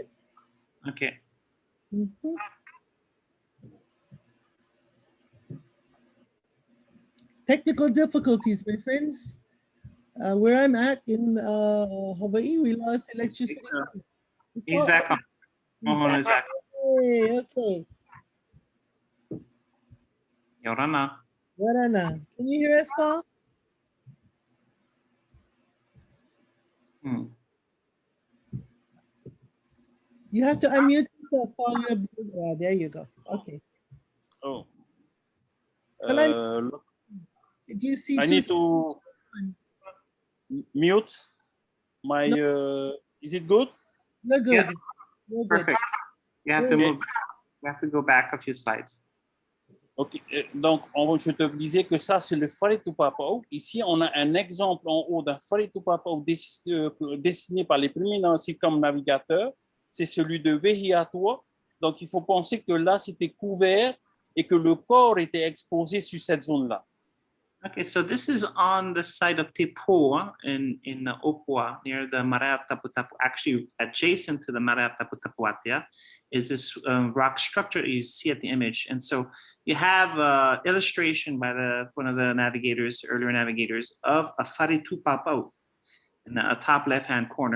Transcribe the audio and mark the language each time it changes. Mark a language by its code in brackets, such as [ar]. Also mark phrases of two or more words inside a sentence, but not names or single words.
[en] Okay. Technical difficulties, my friends. Where I'm at in Hawaii, we lost electricity. He's back on. Moʻohono is back. Okay. Yorana. Warana. Can you hear us, Paul? You have to unmute yourself, Paul. Yeah, there you go. Okay. Oh. Kalani, do you see? I need to mute my. Is it good? You're good. Yeah. You're good. Perfect. You have to Okay. move. You have to go back a few slides. [fr] Ok, donc je te disais que ça c'est le wharetupapau. Ici on a un exemple en haut d'un wharetupapau dessiné par les premiers circumnavigateurs. C'est celui de Vaearaʻi. Donc il faut penser que là c'était couvert et que le corps était exposé sur cette zone-là. [en] Okay, so this is on the site of Tipua in Opua, near the Raʻiātea, actually adjacent to the Raʻiātea, is this rock structure you see at the image. And so you have an illustration by one of the earlier navigators, of a wharetupapau in the top left-hand corner.